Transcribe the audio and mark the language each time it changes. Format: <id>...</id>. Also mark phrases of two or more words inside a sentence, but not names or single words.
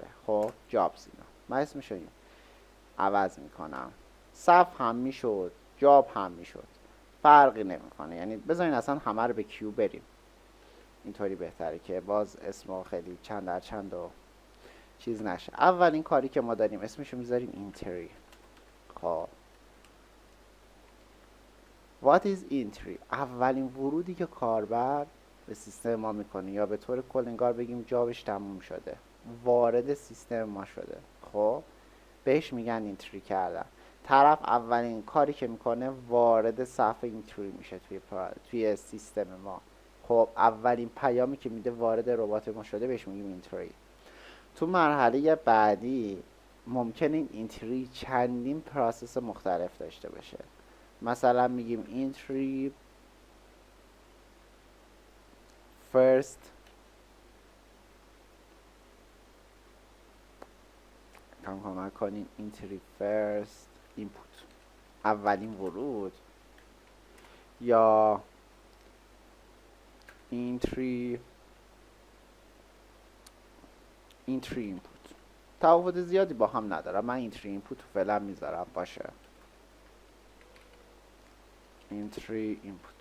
<fa>خب</fa> <en>jobs enum</en> <fa>من اسمشو عوض میکنم، صف هم میشد جاب هم میشد، فرقی نمیکنه. یعنی بذارین اصلا همه رو به کیو بریم، اینطوری بهتره که باز اسم خیلی چند در چند و چیز نشه. اولین کاری که ما داریم اسمشو میذاریم اینتری. خب</fa> <en>What is entry؟</en> <fa>اولین ورودی که کاربر به سیستم ما میکنه، یا به طور کل انگار بگیم جابش تموم شده، وارد سیستم ما شده، خب بهش میگن اینتری کردن. طرف اولین کاری که میکنه وارد صفحه اینتری میشه توی سیستم ما. خب اولین پیامی که میده وارد ربات ما شده بهش میگیم اینتری. تو مرحله بعدی ممکنه این اینتری چندین پروسس مختلف داشته باشه. مثلا میگیم</fa> <en>entry first</en> <fa>کمک کنین</fa> <en>entry first input</en> <fa>اولین ورود، یا</fa> <en>entry input.</en> <fa>تفاوت زیادی با هم ندارم، من</fa> <en>entry input</en> <fa>فعلا میذارم باشه</fa> <en>entry input.</en>